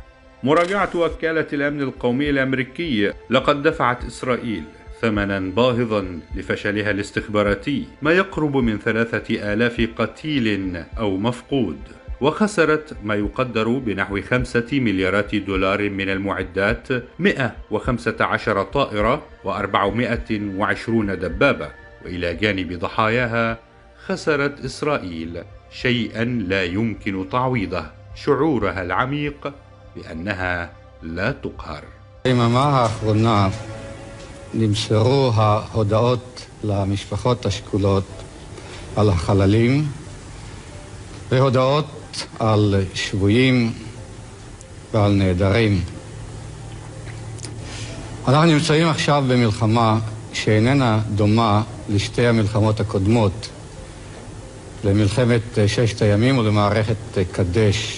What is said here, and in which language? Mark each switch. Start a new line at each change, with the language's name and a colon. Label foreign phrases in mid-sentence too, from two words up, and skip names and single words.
Arabic: مراجعة وكالة الأمن القومي الأمريكي: لقد دفعت إسرائيل ثمنا باهظا لفشلها الاستخباراتي، ما يقرب من 3000 قتيل أو مفقود، وخسرت ما يقدر بنحو 5 مليارات دولار من المعدات، 115 طائرة و420 دبابة. وإلى جانب ضحاياها خسرت إسرائيل شيئا لا يمكن تعويضه: شعورها العميق بأنها لا תוקהר.
Hebrew: ביממה האחרונה נמסרו ההודעות למשפחות השכולות על החללים והודעות על שבויים ועל נעדרים. אנחנו נמצאים עכשיו במלחמה שאיננה דומה לשתי המלחמות הקודמות, למלחמת ששת הימים ולמערכת קדש.